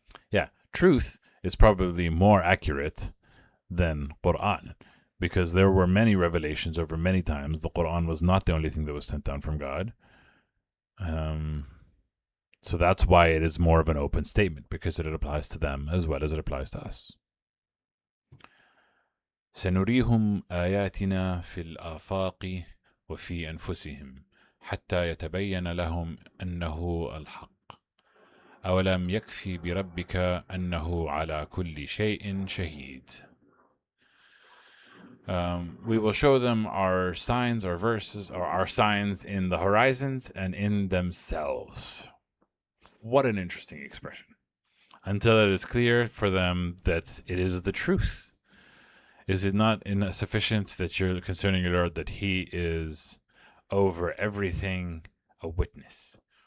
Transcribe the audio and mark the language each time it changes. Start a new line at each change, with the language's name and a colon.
English: Yeah, truth is probably more accurate than Quran, because there were many revelations over many times. The Quran was not the only thing that was sent down from God. So that's why it is more of an open statement, because it applies to them as well as it applies to us.
Arabic: سنريهم آياتنا في الآفاق وفي أنفسهم حتى يتبين لهم أنه الحق أولم يكفي بربك أنه على كل شيء شهيد.
English: We will show them our signs, our verses, or our signs in the horizons and in themselves. What an interesting expression. Until it is clear for them that it is the truth. Is it not sufficient that you're concerning your Lord that he is over everything a witness?